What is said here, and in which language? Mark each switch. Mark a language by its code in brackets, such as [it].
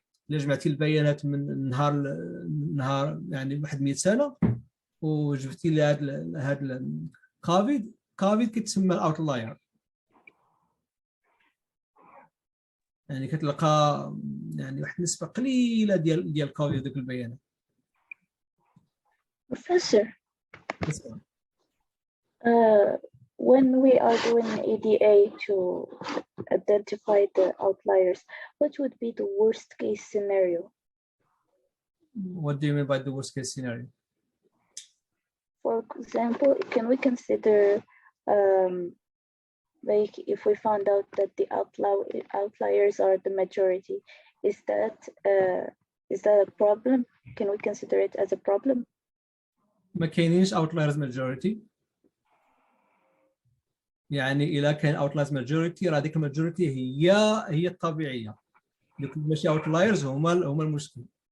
[ar] الا جمعتي البيانات من نهار يعني واحد 100 سنه وجبتي لي هذا كوفيد كتسمى الاوتلاير. يعني كتلقى يعني واحد النسبه قليله ديال كوفيد ذوك البيانات. [en] Professor, when we are doing ADA to identify the outliers, what would be the worst case scenario? What do you mean by the worst case scenario? For example, can we consider like if we found out that the outliers are the majority, is that a problem? Can we consider it as a problem? [ar] ما كاينينش outliers majority. يعني إلا كان outliers majority راه ديك الماجوريتي هي الطبيعية. دوك ماشي outliers هما المشكل.